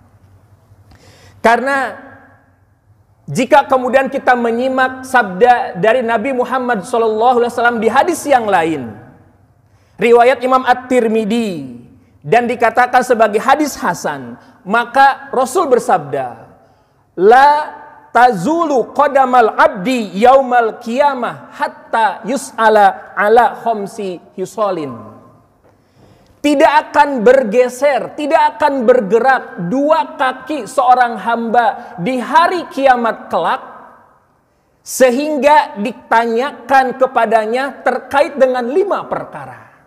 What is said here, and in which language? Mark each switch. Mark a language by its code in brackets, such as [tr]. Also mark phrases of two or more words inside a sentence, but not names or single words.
[id] Karena jika kemudian kita menyimak sabda dari Nabi Muhammad SAW di hadis yang lain, riwayat Imam At-Tirmidzi, dan dikatakan sebagai hadis hasan, maka Rasul bersabda, [ar] لا تزول قدما العبد يوم القيامة حتى يسأل عن خمس خصال. [id] Tidak akan bergeser, tidak akan bergerak dua kaki seorang hamba di hari kiamat kelak, sehingga ditanyakan kepadanya terkait dengan 5 perkara.